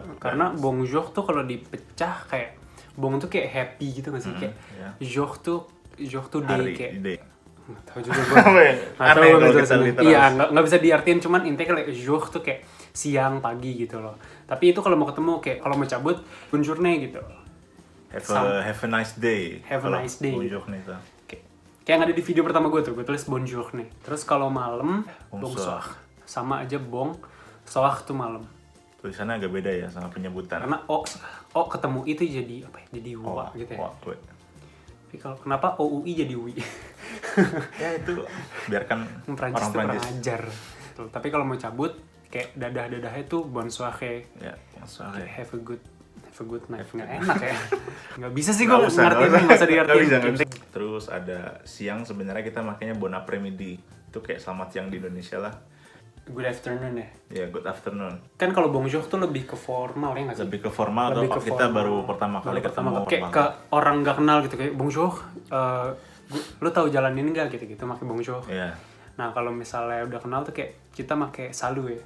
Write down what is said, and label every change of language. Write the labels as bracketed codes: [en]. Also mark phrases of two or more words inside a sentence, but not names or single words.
[id] Karena bonjour tuh kalau dipecah kayak bong tuh kayak happy gitu nggak sih? Kayak ya. jour tuh day Hari, kayak day. nggak tahu juga gue. Apa ya? Nggak tahu Aneh gue kalau kita ngejelasinnya. literal. Iya, nggak bisa diartiin, cuman intinya kayak jour tuh kayak siang pagi gitu loh. Tapi itu kalau mau ketemu kayak kalau mau cabut bonjour gitu. [en] Have a nice day. Have a [id] Kalau [en] nice day. [id] Bonjour nih tuh. Kayak yang ada di video pertama gue tulis bonjour nih. Terus kalau malam Bonsoir. bonsoir. Sama aja bong, soir tuh malam. Tulisannya agak beda ya sama penyebutan. Karena o ketemu itu jadi apa ya? Jadi wa gitu ya. Wah. Tapi kalau kenapa OUI jadi wi? Ya itu biarkan Prancis orang tuh kurang Prancis. ajar. Tuh, tapi kalau mau cabut kayak dadah-dadahnya tuh bonsoir Ya, bonsoir. [en] kayak have a good night. [id] Nggak enak ya. Nggak bisa sih gue Nggak usah, ngertiin, nggak nggak usah Nggak diartiin. bisa, nggak bisa. Terus ada siang sebenarnya kita makanya [fr] bon après-midi. [id] Itu kayak selamat siang di Indonesia lah. [en] Good afternoon ya. Ya, good afternoon. [id] Kan kalau bonjour tuh lebih ke formal ya nggak sih? Lebih ke formal Lebih atau ke kita formal. baru pertama kali ketemu kayak banget. ke orang nggak kenal gitu kayak bonjour lu tahu jalan ini nggak gitu pakai bonjour. Iya. Nah kalau misalnya udah kenal tuh kayak kita pakai salut ya.